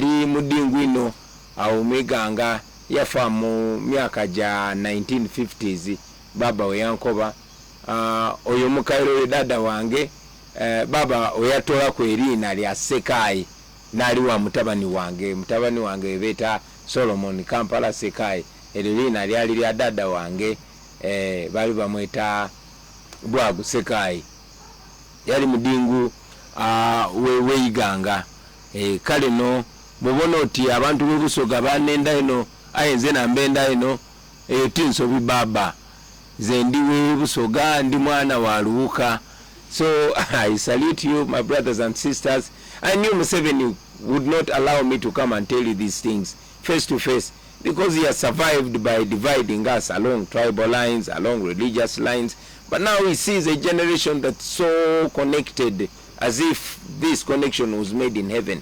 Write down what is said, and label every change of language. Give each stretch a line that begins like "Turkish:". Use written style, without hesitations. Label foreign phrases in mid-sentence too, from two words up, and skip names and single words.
Soga: mudingu ino awo mwiganga yafa mu myaka ja 1950s baba we yankoba oyo mukaire we dada wange baba oyatola ku erina lya Sekayi nali wa mutabani wange beta Solomon Kampala Sekayi erina lyali lya dada wange bali bamweta Bwagu Sekayi yali mudingu weiganga kale no mubona oti abantu bebusoga banenda ino ayenze nambenda ino tinsobi baba ze ndiwe busoga ndi mwana wa Luuka.
English: So I salute you, my brothers and sisters. I knew Museveni would not allow me to come and tell you these things face to face, because he has survived by dividing us along tribal lines, along religious lines. But now he sees a generation that's so connected, as if this connection was made in heaven.